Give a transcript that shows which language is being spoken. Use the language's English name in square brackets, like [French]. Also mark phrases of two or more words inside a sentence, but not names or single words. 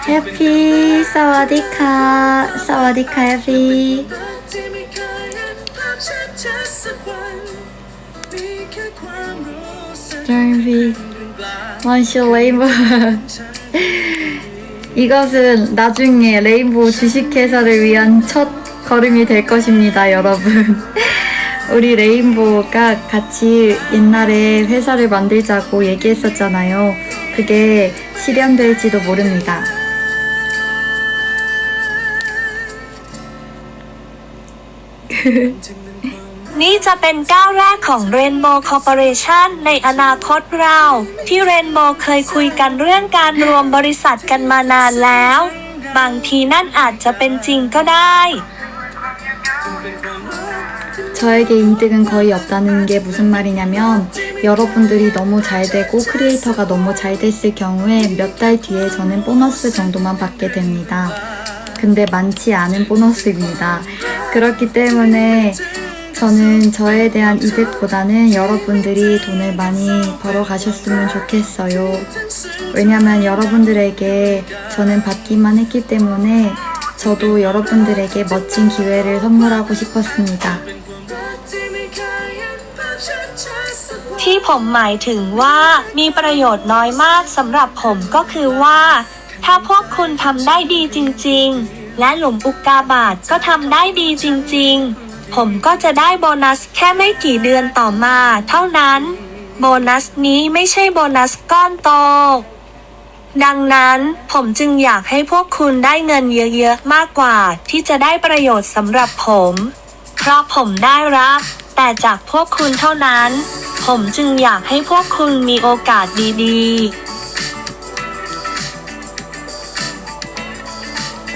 [Korean] Happy [Thai] สวัสดีค่ะสวัสดีค่ะ [English] Happy Happy [Korean] 원쇼 레인보우 이것은 나중에 레인보우 주식회사를 위한 첫 걸음이 될 것입니다, 여러분. 우리 레인보우가 같이 옛날에 회사를 만들자고 얘기했었잖아요. 그게 실현될지도 모릅니다. [Thai] นี่จะเป็นก้าวแรกของ Rainbow Corporation ในอนาคตเรา ที่ Rainbow เคยคุยกันเรื่องการรวมบริษัทกันมานานแล้ว บางทีนั่นอาจจะเป็นจริงก็ได้ [Korean] 저에게 이득은 거의 없다는 게 무슨 말이냐면 여러분들이 너무 잘 되고 크리에이터가 너무 잘 됐을 경우에 몇 달 뒤에 저는 보너스 정도만 받게 됩니다. 근데 많지 않은 보너스입니다. 그렇기 때문에 저는 저에 대한 이득보다는 여러분들이 돈을 많이 벌어 가셨으면 좋겠어요. 왜냐면 여러분들에게 저는 받기만 했기 때문에 저도 여러분들에게 멋진 기회를 선물하고 싶었습니다. [Thai] ที่ผมหมายถึงว่ามีประโยชน์น้อยมากสำหรับผมก็คือว่า ถ้าพวกคุณทำได้ดีจริงๆและหลุม อุกกาบาตก็ทำได้ดีจริงๆผมก็จะได้โบนัสแค่ไม่กี่เดือนต่อมาเท่านั้นโบนัสนี้ไม่ใช่โบนัสก้อนโตดังนั้นผมจึงอยากให้พวกคุณได้เงินเยอะๆมากกว่าที่จะได้ประโยชน์สำหรับผมเพราะผมได้รับแต่จากพวกคุณเท่านั้นผมจึงอยากให้พวกคุณมีโอกาสดีๆ